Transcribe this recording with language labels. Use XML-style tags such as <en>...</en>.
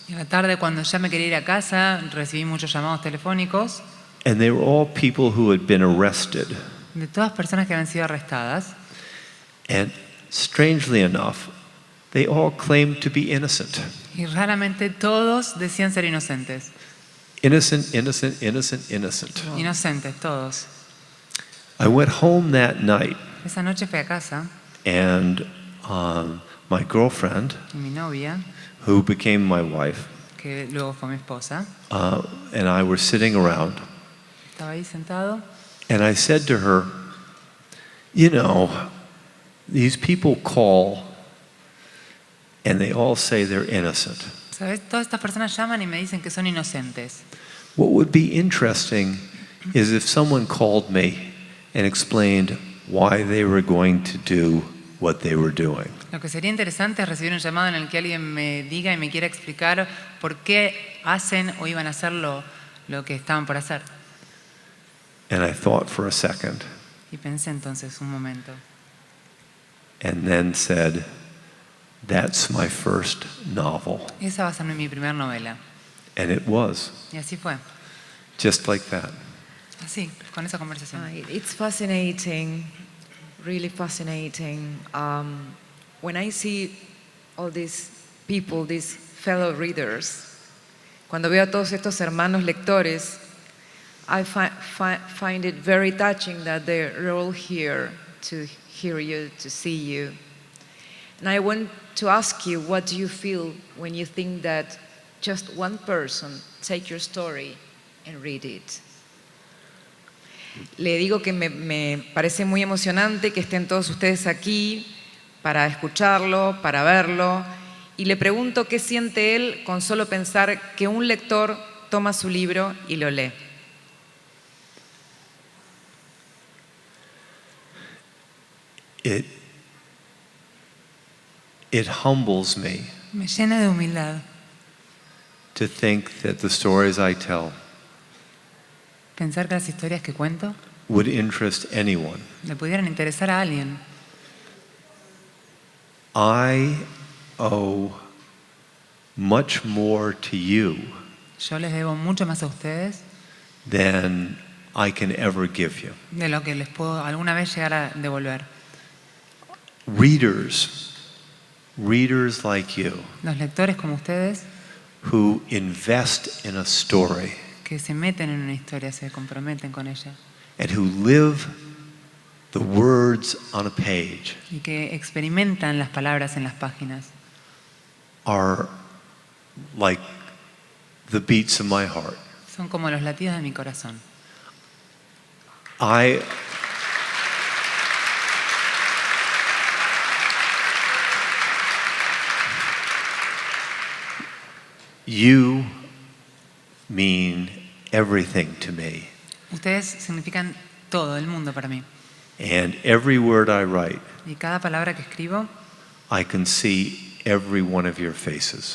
<es>Y a la tarde, cuando ya me quería ir a casa, recibí muchos llamados telefónicos</es> <en>And they were all people who had been arrested.</en> <es>de todas personas que habían sido arrestadas.</es> <en>And strangely enough, they all claimed to be innocent.</en> <es>Y raramente todos decían ser inocentes.</es> <en>Innocent, innocent, innocent, innocent.</en> <es>Inocentes, todos.</es> <en>I went home that night,</en> <es>Esa noche fui a casa</es> <en>and my girlfriend,</en> <es>y mi novia,</es> <en>who became my wife,</en> <es>que luego fue mi esposa,</es> <en>and I were sitting around.</en> <es>estaba ahí sentado.</es> <en>And I said to her, you know, these people call and they all say they're innocent.</en> <es>¿Sabes? Todas estas personas llaman y me dicen que son inocentes.</es> <en>What would be interesting is if someone called me and explained why they were going to do what they were doing.</en> <es>Lo que sería interesante es recibir un llamado en el que alguien me diga y me quiera explicar por qué hacen o iban a hacer lo que estaban por hacer.</es> <en>And I thought for a second</en> <es>Y pensé entonces un momento.</es> <en>and then said, that's my first novel.</en> <es>Esa va a ser mi primera novela.</es> <en>And it was,</en> <es>Y así fue.</es> <en>just like that.</en> <es>Así, con esa conversación.</es> <en>It's fascinating, really fascinating. When I see all these people, these fellow readers,</en> <es>cuando veo a todos estos hermanos lectores,</es> <en>I find it very touching that they're all here to hear you, to see you. And I want to ask you, what do you feel when you think that just one person take your story and read it?</en> <es>Le digo que me parece muy emocionante que estén todos ustedes aquí para escucharlo, para verlo, y le pregunto qué siente él con solo pensar que un lector toma su libro y lo lee.</es> <en>It humbles me</en> <es>Me llena de humildad</es> <en>to think that the stories I tell</en> <es>pensar que las historias que cuento</es> <en>would interest anyone.</en> <es>le pudieran interesar a alguien.</es> <en>I owe much more to you</en> <es>Yo les debo mucho más a ustedes</es> <en>than I can ever give you.</en> <es>de lo que les puedo alguna vez llegar a devolver.</es> <en>Readers like you</en> <es>Los lectores como ustedes</es> <en>who invest in a story</en> <es>que se meten en una historia, se comprometen con ella</es> <en>and who live the words on a page</en> <es>y que experimentan las palabras en las páginas</es> <en>are like the beats of my heart.</en> <es>son como los latidos de mi corazón.</es> <en>You mean everything to me.</en> <es>Ustedes significan todo el mundo para mí.</es> <en>And every word I write,</en> <es>Y cada palabra que escribo,</es> <en>I can see every one of your faces.</en>